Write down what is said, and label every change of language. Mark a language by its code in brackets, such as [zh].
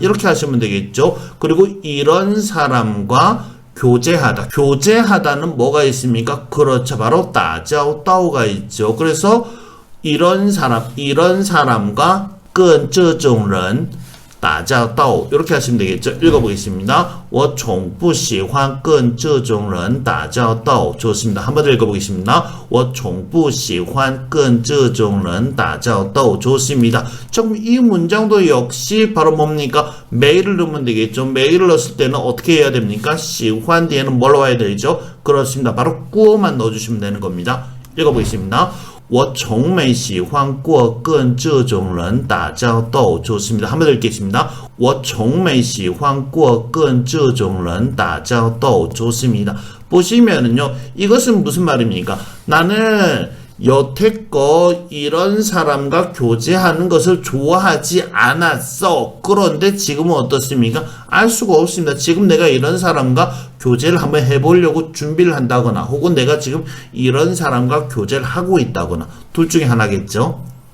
[ko] 이렇게 하시면 되겠죠. 그리고 이런 사람과 교제하다. 교제하다는 뭐가 있습니까? 그렇죠. 바로 打交道가 있죠. 그래서 이런 사람과 [zh] 跟这种人打交道 [ko] 이렇게 하시면 되겠죠. 읽어보겠습니다. [zh] 我从不喜欢跟这种人打交道 [ko] 좋습니다. 한 번 더 읽어보겠습니다. [zh] 我从不喜欢跟这种人打交道 [ko] 좋습니다. 지금 이 문장도 역시 바로 뭡니까? 매일을 넣으면 되겠죠. 매일을 넣었을 때는 어떻게 해야 됩니까? 喜欢 뒤에는 뭘 넣어야 되죠? 그렇습니다. 바로 꾸어만 넣어주시면 되는 겁니다. 읽어보겠습니다. [zh] 我从没喜欢过跟这种人打交道 [ko] 좋습니다. 한 번 더 읽겠습니다. [zh] 我从没喜欢过跟这种人打交道 [ko] 좋습니다. 보시면은요. 이것은 무슨 말입니까? 나는 여태껏 이런 사람과 교제하는 것을 좋아하지 않았어. 그런데 지금은 어떻습니까? 알 수가 없습니다. 지금 내가 이런 사람과 교제를 한번 해보려고 준비를 한다거나 혹은 내가 지금 이런 사람과 교제를 하고 있다거나 둘 중에 하나겠죠.